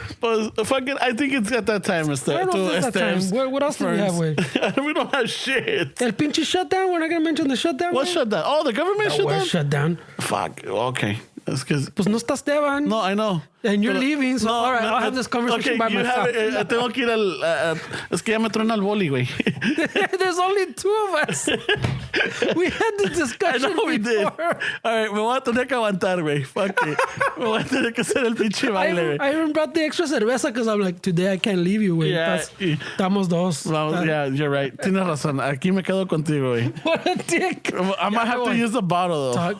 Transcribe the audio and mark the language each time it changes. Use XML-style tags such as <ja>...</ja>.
<en>But fucking, I think it's at that time, Mr. I don't know if it's that time. What else do we have, way? We don't have shit.</en> <es>El pinche shutdown?</es> <en>We're not going to mention the shutdown? What shutdown? Oh, the government shutdown? Shutdown. Fuck, okay. That's because...</en> <es>Pues no está Esteban.</es> <en>No, I know. And you're leaving, so all right, I'll have this conversation by myself.</en> <es>Tengo que ir es que ya me truena el boli, güey.</es> <en>There's only two of us. We had this discussion I know we did. All right,</en> <es>me voy a tener que aguantar, güey.</es> <en>Fuck it.</en> <es>Me voy a tener que hacer el pinche baile, güey.</es> <en>I even brought the extra cerveza because I'm like, today I can't leave you, güey. Yeah.</en> <es>Estamos dos.</es> <en>Yeah, you're right.</en> <es>Tienes razón. Aquí me quedo contigo, güey.</es> <en>What a dick. I might have to use the bottle, though.</en>